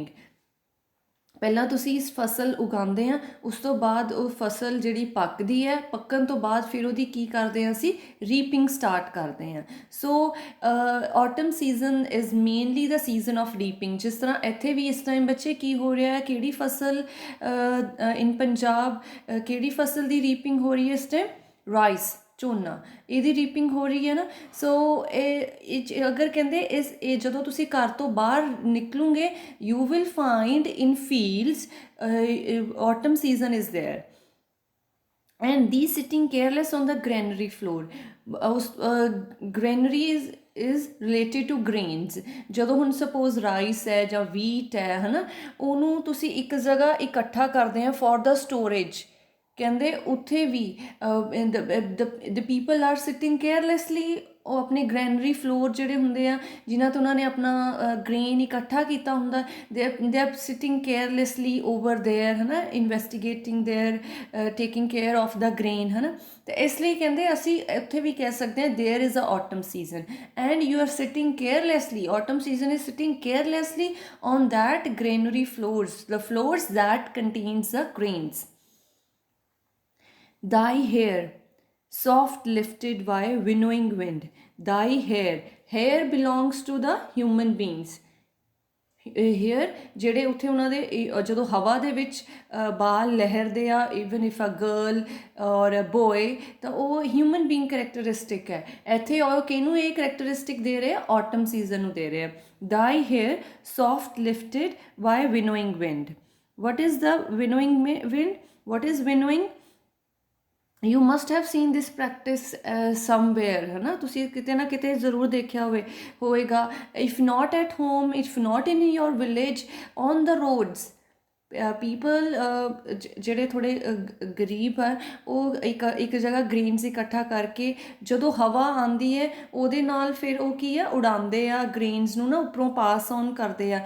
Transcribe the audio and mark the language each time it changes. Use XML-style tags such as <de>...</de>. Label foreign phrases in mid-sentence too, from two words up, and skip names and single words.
<pa>ਪਹਿਲਾਂ ਤੁਸੀਂ ਇਸ ਫਸਲ ਉਗਾਉਂਦੇ ਆ, ਉਸ ਤੋਂ ਬਾਅਦ ਉਹ ਫਸਲ ਜਿਹੜੀ ਪੱਕਦੀ ਹੈ, ਪੱਕਣ ਤੋਂ ਬਾਅਦ ਫਿਰ ਉਹਦੀ ਕੀ ਕਰਦੇ ਹਾਂ ਅਸੀਂ? ਰੀਪਿੰਗ ਸਟਾਰਟ ਕਰਦੇ ਹਾਂ.</pa> <en>ਸੋ autumn season is mainly the season of reaping.</en> <pa>ਜਿਸ ਤਰ੍ਹਾਂ ਇੱਥੇ ਵੀ ਇਸ ਟਾਈਮ ਬੱਚੇ ਕੀ ਹੋ ਰਿਹਾ ਹੈ? ਕਿਹੜੀ ਫਸਲ ਇਨ ਪੰਜਾਬ, ਕਿਹੜੀ ਫਸਲ ਦੀ ਰੀਪਿੰਗ ਹੋ ਰਹੀ ਹੈ ਇਸ ਟਾਈਮ? ਰਾਈਸ, ਝੋਨਾ, ਇਹਦੀ ਰੀਪਿੰਗ ਹੋ ਰਹੀ ਹੈ ਨਾ. ਸੋ ਇਹ ਅਗਰ ਕਹਿੰਦੇ ਇਹ ਜਦੋਂ ਤੁਸੀਂ ਘਰ ਤੋਂ ਬਾਹਰ ਨਿਕਲੋਗੇ,</pa> <en>you will find in fields autumn season is there. And these sitting careless on the granary floor. Granary is related to grains.</en> <pa>ਜਦੋਂ ਹੁਣ</pa> <en>suppose rice</en> <pa>ਹੈ ਜਾਂ ਵੀਟ ਹੈ ਨਾ, ਉਹਨੂੰ ਤੁਸੀਂ ਇੱਕ ਜਗ੍ਹਾ ਇਕੱਠਾ ਕਰਦੇ ਆ</pa> <en>for the storage.</en> <pa>ਕਹਿੰਦੇ ਉੱਥੇ ਵੀ</pa> <en>the people are sitting carelessly.</en> <pa>ਉਹ ਆਪਣੇ</pa> <en>granary floor</en> <pa>ਜਿਹੜੇ ਹੁੰਦੇ ਆ, ਜਿਨ੍ਹਾਂ ਤੋਂ ਉਹਨਾਂ ਨੇ ਆਪਣਾ ਗ੍ਰੇਨ ਇਕੱਠਾ ਕੀਤਾ ਹੁੰਦਾ,</pa> <en>they are sitting carelessly over there,</en> <pa>ਹੈ ਨਾ,</pa> <en>investigating there, taking care of the grain,</en> <pa>ਹੈ ਨਾ. ਅਤੇ ਇਸ ਲਈ ਕਹਿੰਦੇ ਅਸੀਂ ਉੱਥੇ ਵੀ ਕਹਿ ਸਕਦੇ ਹਾਂ</pa> <en>there is a autumn season and you are sitting carelessly. Autumn season is sitting carelessly on that granary floors, the floors that contains the grains. Thy hair, soft lifted by winnowing wind. Thy hair belongs to the human beings.</en> <pa>ਹੇਅਰ ਜਿਹੜੇ ਉੱਥੇ ਉਹਨਾਂ ਦੇ ਜਦੋਂ ਹਵਾ ਦੇ ਵਿੱਚ ਬਾਲ ਲਹਿਰਦੇ ਆ,</pa> <en>even if a girl or boy,</en> <pa>ਤਾਂ ਉਹ</pa> <en>human being characteristic</en> <pa>ਹੈ। ਇੱਥੇ ਉਹ ਕਿਹਨੂੰ ਇਹ ਕਰੈਕਟਰਿਸਟਿਕ ਦੇ ਰਹੇ ਆ?</pa> <en>autumn season</en> <pa>ਨੂੰ ਦੇ ਰਹੇ ਆ।</pa> <en>thy hair soft lifted by winnowing wind. What is the winnowing wind? What is winnowing? you must have seen this practice somewhere,</en> <pa>ਹੈ ਨਾ, ਤੁਸੀਂ ਕਿਤੇ ਨਾ ਕਿਤੇ ਜ਼ਰੂਰ ਦੇਖਿਆ ਹੋਏਗਾ।</pa> <en>if not at home, if not in your village, on the roads, people</en> <pa>ਜਿਹੜੇ ਥੋੜ੍ਹੇ ਗਰੀਬ ਆ, ਉਹ ਇੱਕ ਜਗ੍ਹਾ ਗ੍ਰੇਨਸ ਇਕੱਠਾ ਕਰਕੇ ਜਦੋਂ ਹਵਾ ਆਉਂਦੀ ਹੈ ਉਹਦੇ ਨਾਲ ਫਿਰ ਉਹ ਕੀ ਆ, ਉਡਾਉਂਦੇ ਆ ਗ੍ਰੇਨਸ ਨੂੰ ਨਾ, ਉੱਪਰੋਂ</pa> <en>pass on</en> <pa>ਕਰਦੇ ਆ।</pa>